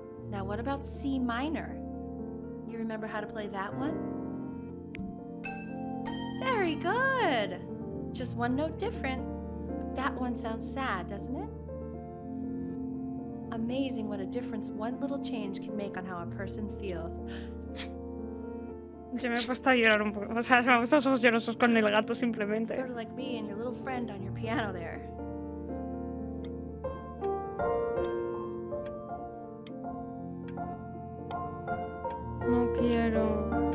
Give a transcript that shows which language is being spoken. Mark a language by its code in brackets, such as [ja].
[en] Now what about C minor? You remember how to play that one? Very good. Just one note different. That one sounds sad, doesn't it? Amazing what a difference one little change can make on how a person feels. [es] Yo me he puesto a llorar un poco. O sea, se me han puesto los ojos llorosos con el gato simplemente. [en] Sort of like me and your little friend on your piano there. [es] No quiero.